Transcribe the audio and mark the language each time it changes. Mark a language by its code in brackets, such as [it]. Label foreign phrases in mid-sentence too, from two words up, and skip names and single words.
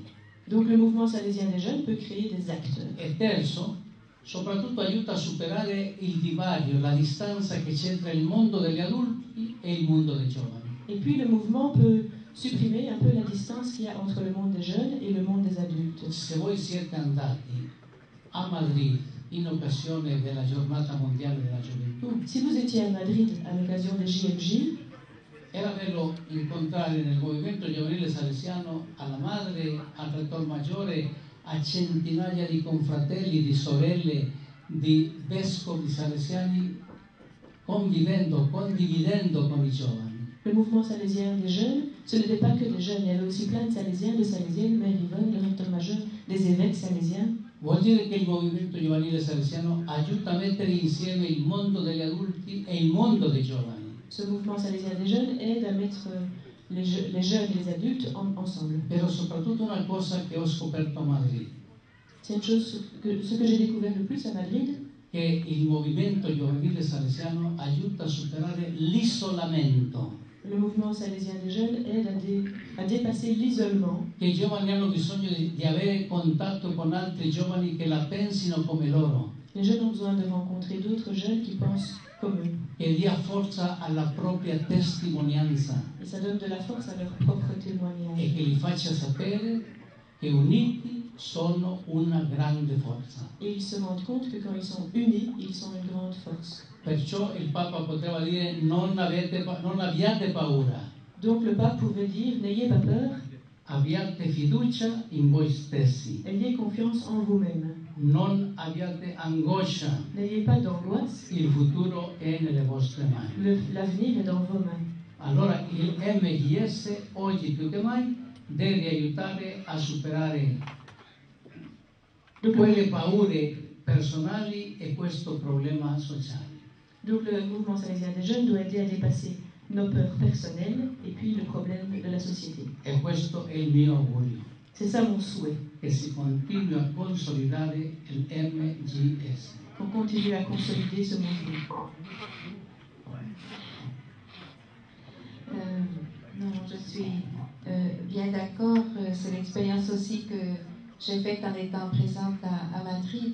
[fr] Donc le mouvement salésien des jeunes peut créer des acteurs. [it] E terzo, soprattutto aiuta a superare il divario, la distanza che c'è tra il mondo degli adulti e il mondo dei giovani. [fr] Et puis le mouvement peut supprimer un peu la distance qu'il y a entre le monde des jeunes et le monde des adultes. [it] Se voi siete andati a Madrid in occasione della giornata mondiale della gioventù, [fr] si vous étiez à Madrid à l'occasion des JMJ, [it] era bello incontrare nel movimento giovanile salesiano alla madre, al rettor maggiore, a centinaia di confratelli, di sorelle, di vescovi salesiani condividendo con i giovani. [fr] Le mouvement salésien des jeunes, ce n'était pas que des jeunes, il y avait aussi plein de salésiens, de salésiennes, Mère Yvonne, le recteur majeur, des évêques salésiens. [it] Vuol dire che il movimento giovanile salesiano aiuta a mettere insieme il mondo degli adulti e il mondo dei giovani. [fr] Ce mouvement salésien des jeunes aide à mettre les jeunes et les adultes ensemble. [it] Però soprattutto una cosa che ho scoperto a Madrid. [fr] C'est une chose ce que j'ai découvert le plus à Madrid. [it] Che il movimento giovanile salesiano aiuta a superare l'isolamento. [fr] Le mouvement salésien des jeunes aide à dépasser l'isolement. [it] Che i giovani hanno bisogno di avere contatto con altri giovani che la pensino come loro. [fr] Les jeunes ont besoin de rencontrer d'autres jeunes qui pensent comme eux. [it] Che dia forza alla propria testimonianza. [fr] Et ça donne de la force à leur propre témoignage. [it] E che li faccia sapere che uniti sono una grande forza. [fr] Et ils se rendent compte que quand ils sont unis, ils sont une grande force. [it] Perciò il Papa poteva dire non abbiate paura. [fr] Donc le pape pouvait dire n'ayez pas peur. [it] Abbiate fiducia in voi stessi. [fr] Ayez confiance en vous-même. [it] Non abbiate angoscia. [fr] N'ayez pas d'angoisse. [it] Il futuro è nelle vostre mani. [fr] L'avenir est dans vos mains. [it] Allora il MGS oggi più che mai deve aiutare a superare quelle paure personali e questo problema sociale. [fr] Donc le mouvement salésien des jeunes doit aider à dépasser nos peurs personnelles et puis le problème de la société. [it] E questo è il mio augurio. [fr] C'est ça mon souhait. [it] Che si continui a consolidare il MGS. [fr] On continue à consolider ce mouvement. Non, je suis bien d'accord. C'est l'expérience aussi que j'ai faite en étant présente à Madrid.